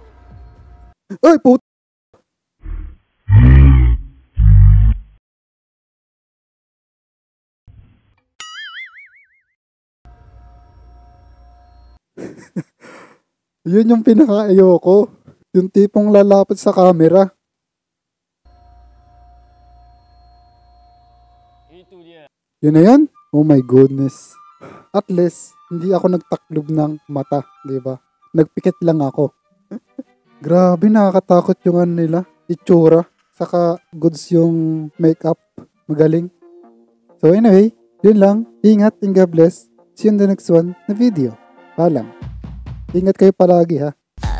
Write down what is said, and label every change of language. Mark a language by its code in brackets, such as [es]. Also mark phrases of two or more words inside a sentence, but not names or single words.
[tl] Ay, put! Yun yung pinaka-ayoko. Yung tipong lalapit sa camera. [ms] Itu dia. [tl] Yun na yan? [en] Oh my goodness. [tl] At least, hindi ako nagtaklob ng mata, di ba? Nagpikit lang ako. Grabe, nakakatakot yung ano nila. Itsura. Saka goods yung makeup. Magaling. So anyway, yun lang. [en] Ingat and God bless. See you in the next one na video. Paalam. [tl] Ingat kayo palagi ha.